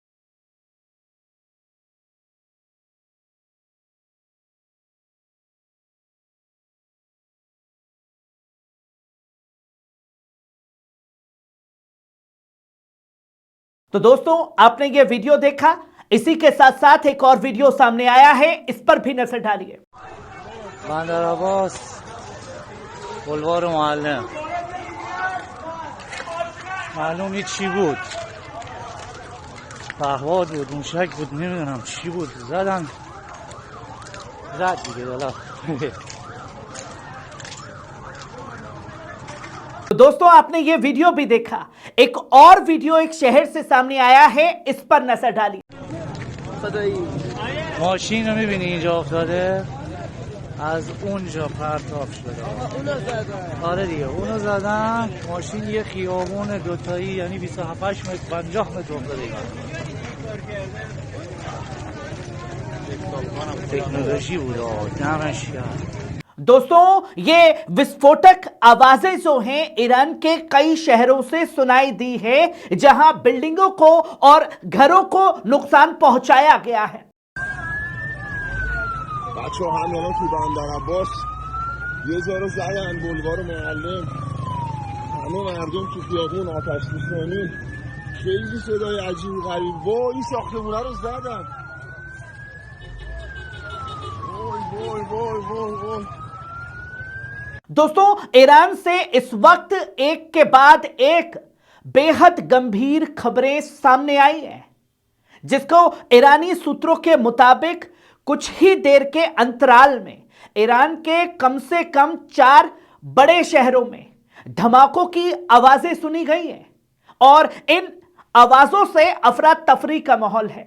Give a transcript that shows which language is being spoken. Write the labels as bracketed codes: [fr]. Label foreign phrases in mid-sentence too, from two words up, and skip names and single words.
[hi] तो दोस्तों, आपने ये वीडियो देखा, इसी के साथ साथ एक और वीडियो सामने आया है, इस पर भी नजर डालिए। [fa] बंदर अब्बास بلوار معلم معلوم نیست چی بود. پهواد بود، موشک بود، نمیدونم چی بود. زدن زد دیگه دالا. [hi] तो दोस्तों, आपने ये वीडियो भी देखा। एक और वीडियो एक शहर से सामने आया है, इस पर नजर डालिए। [fa] ماشین رو میبینی اینجا افتاده از اونجا پرتاب شده. آره دیگه اونو زدن. ماشین یه خیابون دوتایی یعنی 27 متر 50 متر افتاده. تکنولوژی بود دمش کرد. [hi] दोस्तों, ये विस्फोटक आवाजें जो हैं ईरान के कई शहरों से सुनाई दी है, जहां बिल्डिंगों को और घरों को नुकसान पहुंचाया गया है। [fa] بچه ها همه تو بندر عباس یه ذره زدن بلوار معلم همه مردم تو خیابون آتش نشانی. خیلی صدای عجیب غریب. وای این ساختمونه رو زدن. وای وای وای وای وای. [hi] दोस्तों, ईरान से इस वक्त एक के बाद एक बेहद गंभीर खबरें सामने आई हैं, जिसको ईरानी सूत्रों के मुताबिक कुछ ही देर के अंतराल में ईरान के कम से कम 4 बड़े शहरों में धमाकों की आवाजें सुनी गई हैं और इन आवाजों से अफरा तफरी का माहौल है।